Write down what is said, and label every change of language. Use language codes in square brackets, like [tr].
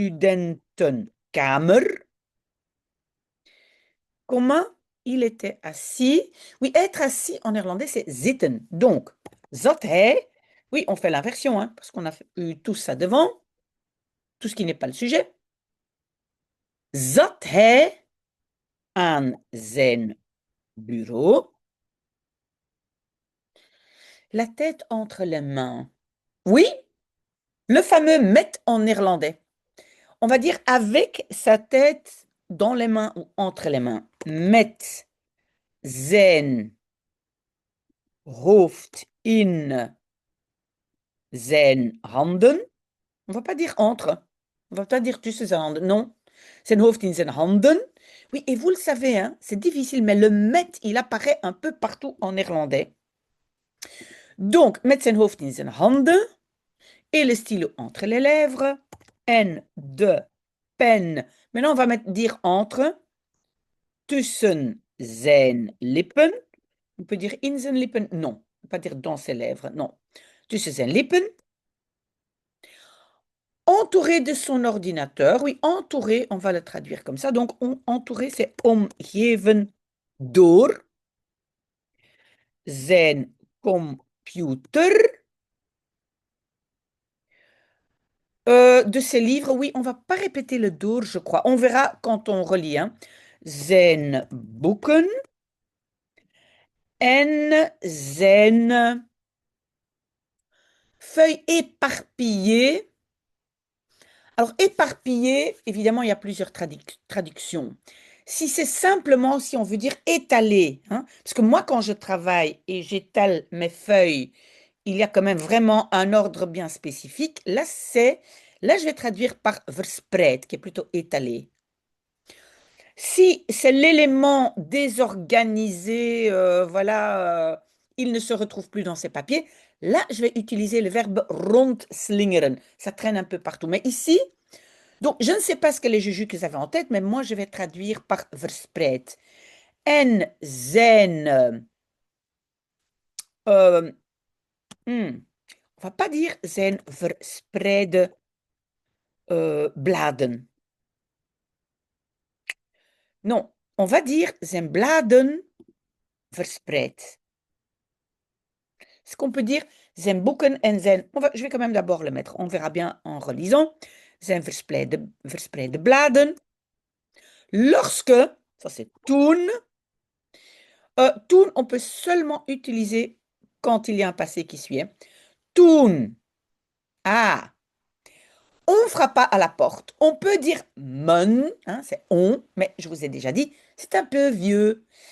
[nl] Studentenkamer. [fr] Comment il était assis? Oui, être assis en néerlandais, c'est zitten. Donc, zat hij. Oui, on fait l'inversion, hein, parce qu'on a eu tout ça devant, tout ce qui n'est pas le sujet. [nl] Zat hij aan zijn bureau, la tête entre les mains. [fr] Oui, le fameux met en néerlandais. On va dire avec sa tête dans les mains ou entre les mains. [nl] Met zijn hoofd in zijn handen. On va pas dire entre. On va pas dire tussen zijn handen. Non. Zijn hoofd in zijn handen. [fr] Oui, et vous le savez, hein, c'est difficile, mais le met, il apparaît un peu partout en néerlandais. Donc, met zijn hoofd in zijn handen et le stylo entre les lèvres. En de pen. Maintenant, on va dire entre. [nl] Tussen zijn lippen. On peut dire in zijn lippen. [fr] Non. On ne peut pas dire dans ses lèvres. Non. Tussen zijn lippen. Entouré de son ordinateur. Oui, entouré, on va le traduire comme ça. Donc, entouré, c'est omgeven door zijn computer. De ses livres, oui, on va pas répéter le door, je crois. On verra quand on relit, hein. [nl] Zijn boeken en zijn feuilles éparpillées. [fr] Alors, éparpillé, évidemment, il y a plusieurs traductions. Si c'est simplement, si on veut dire étaler, hein, parce que moi, quand je travaille et j'étale mes feuilles, il y a quand même vraiment un ordre bien spécifique. Là, c'est Là, je vais traduire par verspreid, qui est plutôt étalé. Si c'est l'élément désorganisé, voilà, il ne se retrouve plus dans ses papiers, là, je vais utiliser le verbe rondslingeren. Ça traîne un peu partout. Mais ici, donc, je ne sais pas ce que les Jujuks avaient en tête, mais moi, je vais traduire par verspreid. [nl] En zijn, euh, hmm, on va pas dire zijn verspreide bladen. [fr] Non, on va dire zijn bladen verspreid. Ce qu'on peut dire, zijn boeken en zijn... je vais quand même d'abord le mettre. On verra bien en relisant. [nl] Zijn verspreide bladen. [fr] Lorsque, ça c'est toen. Toen, on peut seulement utiliser quand il y a un passé qui suit. Hein. Toen. Ah. On ne frappe pas à la porte. On peut dire men, hein, c'est on, mais je vous ai déjà dit, c'est un peu vieux.